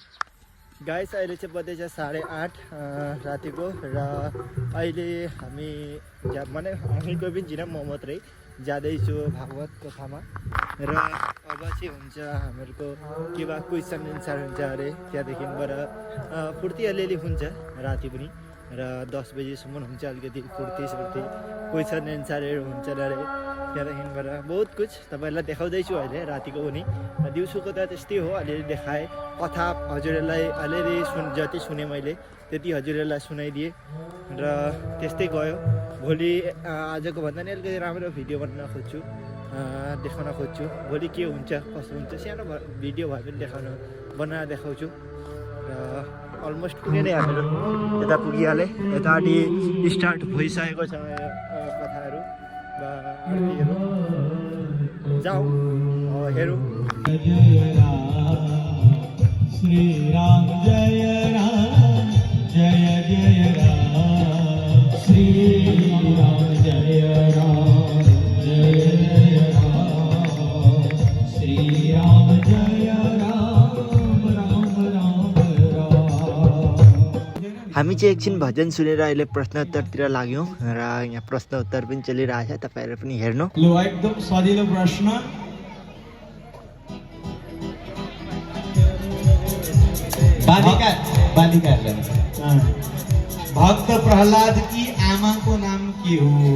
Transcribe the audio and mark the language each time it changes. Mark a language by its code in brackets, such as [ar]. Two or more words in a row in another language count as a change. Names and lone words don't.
[ne] गाइस अहिले चाहिँ बज्दैछ 8:30 रातिको र अहिले हामी माने हामी कोही पनि छैन, म मात्रै जाँदैछु भागवत कथामा र अब चाहिँ हुन्छ हामीहरूको के भए [en] question answer [ne] हुन्छ अरे, त्यहाँदेखिबाट फुर्ती अलिअलि हुन्छ राति पनि र 10 बजीसम्म हुन्छ, अलिकति फुर्ती [en] question answers [ne] हुन्छ अरे, त्यहाँदेखिबाट [hi] बहुत कुछ [ne] तपाईँहरूलाई देखाउँदैछु अहिले रातिको पनि। दिउँसोको त त्यस्तै हो, अलिअलि देखाएँ, कथा हजुरहरूलाई अलिअलि जति सुने मैले त्यति हजुरहरूलाई सुनाइदिएँ र त्यस्तै गयो। भोलि आजको भन्दा नि अलिकति राम्रो भिडियो बनाउन खोज्छु, देखाउन खोज्छु, भोलि के हुन्छ कसो हुन्छ, सानो भिडियो भए पनि बनाएर देखाउँछु र अलमोस्ट पुगेँ नै हामीहरू, यता पुगिहालेँ, यतापट्टि स्टार्ट भइसकेको छ कथाहरू वा आरतीहरू। जाउँ हेरौँ। [hi] श्री राम जय राम जय जय राम, श्री राम जय राम जय जय राम, श्री राम जय राम राम राम राम। [ne] हामी चाहिँ एकछिन भजन सुनेर अहिले प्रश्नोत्तरतिर लाग्यौँ र यहाँ प्रश्नोत्तर पनि चलिरहेछ, तपाईँहरू पनि हेर्नु। लो एकदम सजिलो प्रश्न। बालिकाहरूलाई भक्त प्रहलाद की आमाको नाम के हो?